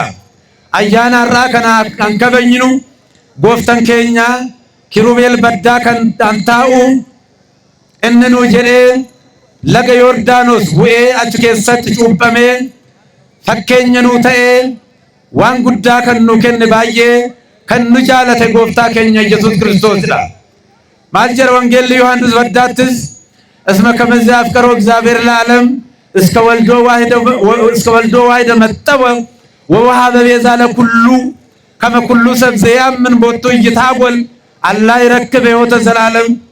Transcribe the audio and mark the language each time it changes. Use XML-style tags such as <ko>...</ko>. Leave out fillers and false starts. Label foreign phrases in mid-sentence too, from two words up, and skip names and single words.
<om>Ayyaana har'aa kana kan kabajnu gooftaan keenya kirubeel baddaa kan taa'u inni nu jedhee laga Yordaanos bu'ee achi keessatti cuuphamee fakkeenya nu ta'ee waan guddaa kan nu kenne baay'ee kan nu jaalate gooftaa keenya Yesuus Kiristoosidha. maal jera</om> <gez>ወንጌል ዮሐንስ ወዳትስ እስመ ከመዚያ አፍቀሮ እግዚአብሔር ለዓለም እስከ ወልዶ ዋሕደ መጠወ ወወሀበ ቤዛ ለኩሉ ከመ ኩሉ ሰብ ዘያምን ቦቱ ይታጎል አላ ይረክብ ሕይወተ ዘላለም</gez>